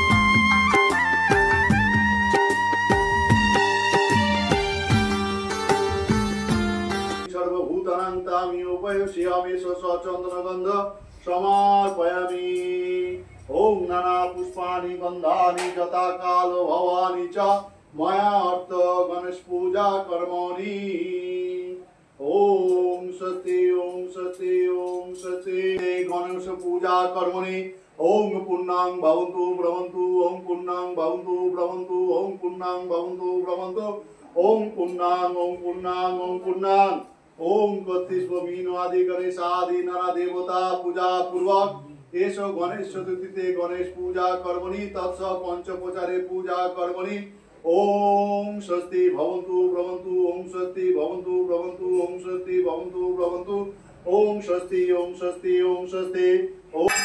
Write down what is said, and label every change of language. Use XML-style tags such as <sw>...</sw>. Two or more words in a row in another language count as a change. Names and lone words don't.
<sa>সর্বভূতানান্তামি উপয়োষ্যামি স্বচন্দনগন্ধ সমর্পয়ামি। ওম নানা পুষ্পানি গন্ধানি যথা কালো ভবানি চ ময়া অর্থ গণেশ পূজা কর্মণি। ওম স্বস্তি ওম স্বস্তি ওম স্বস্তি গণেশ পূজা কর্মণি। ওম পুণ্যাং ভবন্তু ব্রবন্তু ওম পুণ্যাং ভবন্তু ব্রবন্তু ওম পুণ্যাং ভবন্তু ব্রবন্তু ওম পুণ্যাং ওম পুণ্যাং ওম পুণ্যাং। ओम कत्तिस्वमीनो आदि गणेश आदि नाना देवता पूजा पूर्वक एषो गणेश चतुर्थीते गणेश पूजा कर्मणि तत्स पंचोपचारे पूजा कर्मणि। ओम स्वस्ति भवन्तु ब्रवन्तु ओम स्वस्ति भवन्तु ब्रवन्तु ओम स्वस्ति भवन्तु ब्रवन्तु ओम स्वस्ति ओम स्वस्ति ओम स्वस्ति ओम।</sa>